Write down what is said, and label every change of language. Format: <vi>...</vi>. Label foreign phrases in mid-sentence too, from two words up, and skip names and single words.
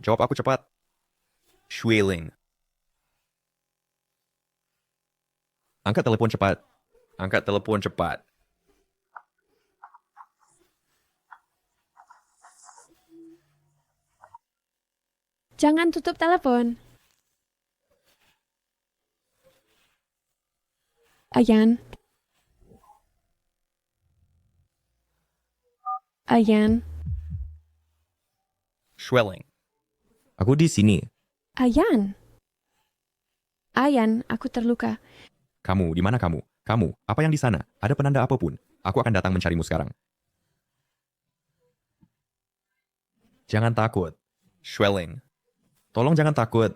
<id>Jawab aku cepat. Schwilling. Angkat telepon cepat. Angkat telepon cepat. Jangan tutup telepon. Ayan. Ayan. Schwelling. Aku di sini. Ayan. Ayan, aku terluka. Kamu, di mana kamu? Kamu, apa yang di sana? Ada penanda apapun? Aku akan datang mencarimu sekarang. Jangan takut. Schwelling. Tolong jangan takut.</id>